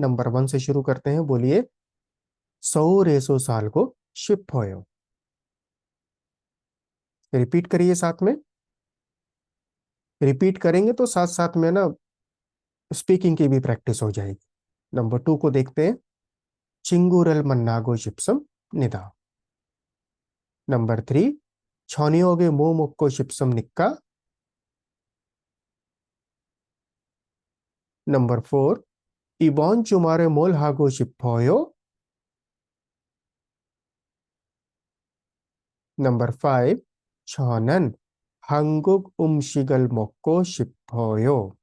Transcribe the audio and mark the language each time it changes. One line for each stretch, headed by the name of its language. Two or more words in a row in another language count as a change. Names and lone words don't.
Hindi: नंबर 1 से शुरू करते हैं, बोलिए।
Korean: 서울에서 살고 싶어요,
Hindi: रिपीट करिए साथ में। रिपीट करेंगे तो साथ साथ में ना स्पीकिंग की भी प्रैक्टिस हो जाएगी। नंबर 2 को देखते हैं,
Korean: 친구를 만나고 싶습니다. नंबर 3, 저녁에 뭐 먹고 싶습니까. नंबर 4, 이번 주말에 뭐 하고 싶어요. नंबर 5, 저는 한국 음식을 먹고 싶어요.